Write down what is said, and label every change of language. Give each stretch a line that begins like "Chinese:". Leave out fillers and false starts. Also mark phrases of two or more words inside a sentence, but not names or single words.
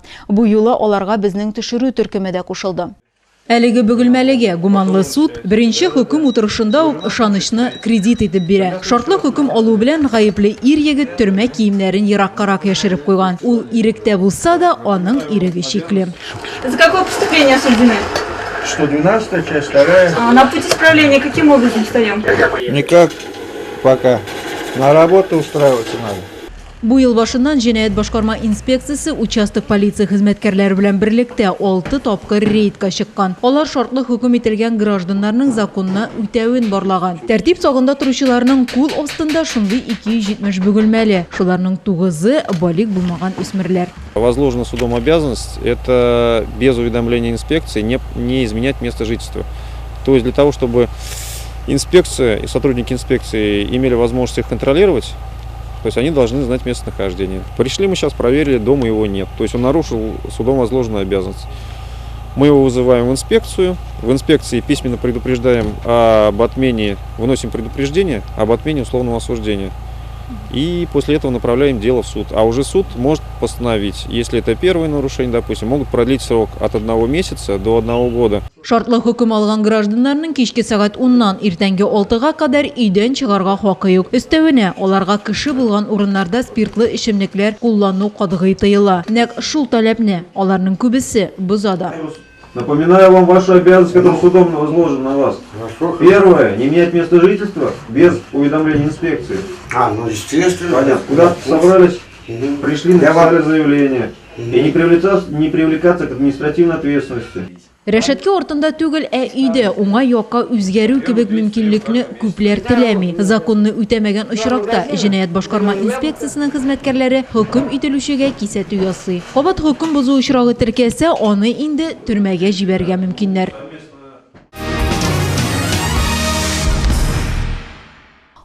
Tatar: Бу юлы аларга безнең төшерү төркеме дә кушылды. Әлеге Бөгелмәлегә гуманлы суд беренче хөкем утырышында ук ышанычны кредит итеп бирә. Шартлы хөкем алу белән гаепле ир-егет төрмә киемнәрен ераккарак яшереп куйган. Ул иректә булса да, аның иреге чикле.
Russian: За какое преступление осуждены? 112 часть 2. На путь исправления каким образом встаем? Никак пока. На работу устраиваться надо.
Tatar: Бу ел башыннан җинаять башкарма инспекциясе участок полиция хезмәткәрләре белән берлектә 6 тапкыр рейдка чыккан. Алар шартлы хөкем ителгән гражданнарның законны үтәвен барлаган. Тәртип сагында торучыларның кул астында шундый 270 бөгелмәле. Шуларның 9-ы балик булмаган үсмерләр.
Russian: Возложена судом обязанность это без уведомления инспекции не изменять место жительства. То есть для того, чтобы инспекция и сотрудники инспекции имели возможность их контролировать, то есть они должны знать местонахождение. Пришли мы сейчас, проверили, дома его нет. То есть он нарушил судом возложенную обязанность. Мы его вызываем в инспекцию. В инспекции письменно предупреждаем об отмене, выносим предупреждение об отмене условного осуждения. И после этого направляем дело в суд. А уже суд может постановить, если это первое нарушение, допустим, могут продлить срок от 1 месяца до 1 года.
Tatar: Шартлы хөкем алган гражданнарның кичке сәгать 10ннан иртәнге 6га кадәр өйдән чыгарга хакы юк. Өстәвенә, аларга кеше булган урыннарда спиртлы эчемлекләр куллану катгый тыела. Нәкъ шул таләпне аларның күбесе бозада.
Russian: Напоминаю вам вашу обязанность, которая судом возложена на вас. Первое, не менять место жительства без уведомления инспекции. Ну естественно. Понятно. Куда собрались, пришли, написали заявление. И не привлекаться к административной ответственности.
Tatar: Рәшәткә артында түгел, өйдә уңай якка үзгәрү кебек мөмкинлекне күпләр теләми. Законны үтәмәгән очракта җинаять башкарма инспекциясенең хезмәткәрләре хөкем ителүчегә кисәтү ясый. Кабат хөкем бозу очрагы теркәсә, аны инде төрмәгә җибәргә мөмкиннәр.